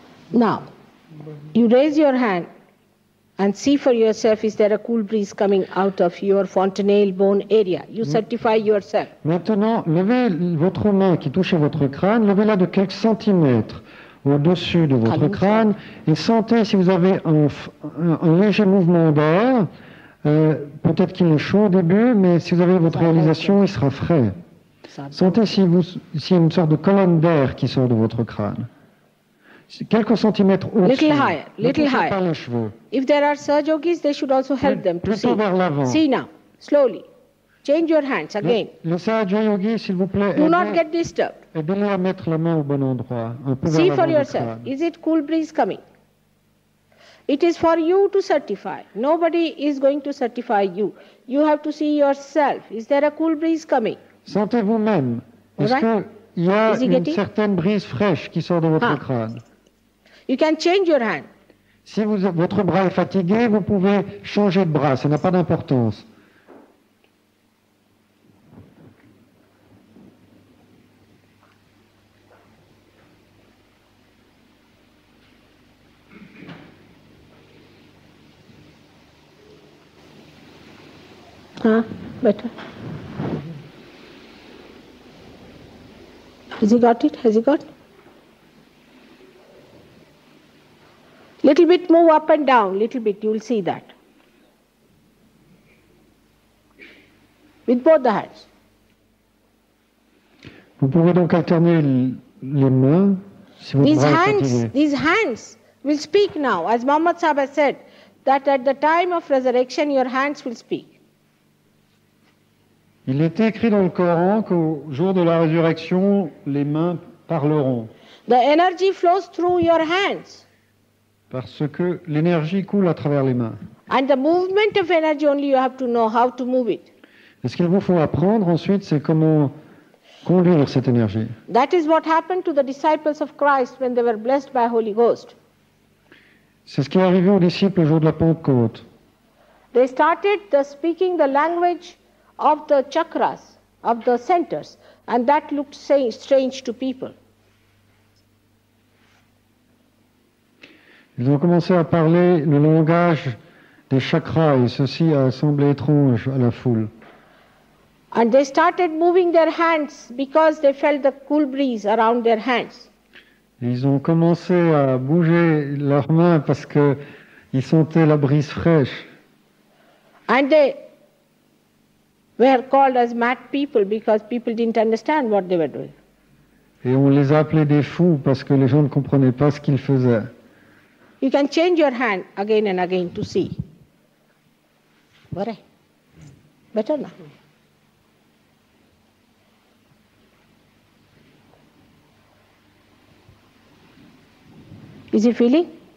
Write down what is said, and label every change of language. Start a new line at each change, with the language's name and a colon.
English: Now, you raise your hand and see for yourself, is there a cool breeze coming out of your fontanelle bone area? You certify yourself.
French: Maintenant, levez votre main qui touche à votre crâne, levez-la de quelques centimètres au-dessus de votre crâne et sentez si vous avez un léger mouvement d'air. Peut-être qu'il est chaud au début, mais si vous avez votre réalisation, il sera frais. Sentez s'il y a une sorte de colonne d'air qui sort de votre crâne. Quelques centimètres au-dessus.
English: Little higher.
French: Pas les cheveux.
English: If there are Sahajogis, they should also help them to see.
French: Vers l'avant.
English: See now, slowly. Change your hands again.
French: Le Sahaja-yogi, s'il vous plaît,
English: do not get disturbed.
French: Aidez-le à mettre la main au bon endroit. Un peu
English: See
French: vers
English: for
French: l'avant
English: yourself.
French: du crâne.
English: Is it cool breeze coming? It is for you to certify. Nobody is going to certify you. You have to see yourself. Is there a cool breeze coming?
French: Sentez vous-même. Est-ce qu'il y a une certaine brise fraîche qui sort de votre crâne?
English: You can change your hand.
French: Si votre bras est fatigué, vous pouvez changer de bras. Ça n'a pas d'importance.
English: Better. Has he got it? Has he got? Little bit move up and down, little bit, you will see that. With both the hands.
French: Vous pouvez donc alterner les mains si votre bras est fatigué.
English: These hands will speak now. As Muhammad Sahib has said, that at the time of resurrection, your hands will speak.
French: Il est écrit dans le Coran qu'au jour de la résurrection, les mains parleront.
English: The energy flows through your hands.
French: Parce que l'énergie coule à travers les mains.
English: And the movement of energy only you have to know how to move it.
French: Et ce qu'il vous faut apprendre ensuite, c'est comment conduire cette énergie.
English: That is what happened to the disciples of Christ when they were blessed by Holy Ghost.
French: C'est ce qui est arrivé aux disciples le jour de la Pentecôte.
English: They started speaking the language of the chakras, of the centers, and that looked strange to people.
French: Ils ont commencé à parler le langage des chakras et ceci a semblé étrange à la foule.
English: And they started moving their hands because they felt the cool breeze around their hands.
French: Et ils ont commencé à bouger leurs mains parce qu'ils sentaient la brise fraîche.
English: And they were called as mad people because people didn't understand what they were doing.
French: Et on les a appelés des fous parce que les gens ne comprenaient pas ce qu'ils faisaient.
English: You can change your hand again and again to see. Better now. Is he feeling?